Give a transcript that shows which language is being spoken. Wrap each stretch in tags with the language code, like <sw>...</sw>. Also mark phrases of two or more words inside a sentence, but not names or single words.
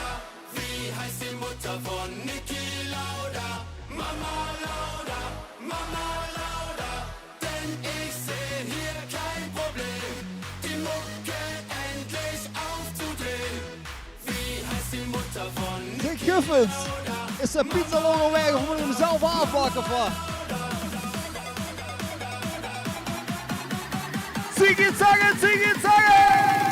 <de>Wie heißt die Mutter von Niki Lauda? Mama Lauda, Mama Lauda. Denn ich seh hier kein Problem, die Mucke endlich aufzudrehen. Wie heißt die Mutter von</de> <nl>Dick Guffens, is de pizza logo weg of moet je hem zelf aanpakken of wat? Ziggy zangen, ziggy zangen!</nl>